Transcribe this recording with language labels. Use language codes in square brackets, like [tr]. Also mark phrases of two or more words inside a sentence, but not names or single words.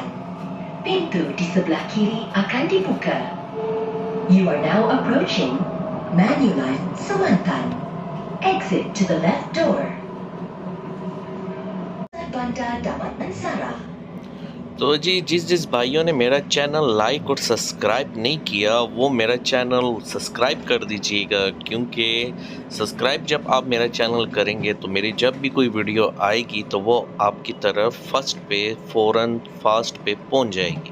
[ms] Pintu di sebelah kiri akan dibuka. [en] You are now approaching Manulife Semantan. Exit to the left door. [ms] Bandar dapat mensara. [hi] तो जी जिस जिस भाइयों ने मेरा चैनल लाइक और सब्सक्राइब नहीं किया वो मेरा चैनल सब्सक्राइब कर दीजिएगा, क्योंकि सब्सक्राइब जब आप मेरा चैनल करेंगे तो मेरी जब भी कोई वीडियो आएगी तो वो आपकी तरफ फर्स्ट पे फ़ौरन फास्ट पे पहुंच जाएगी।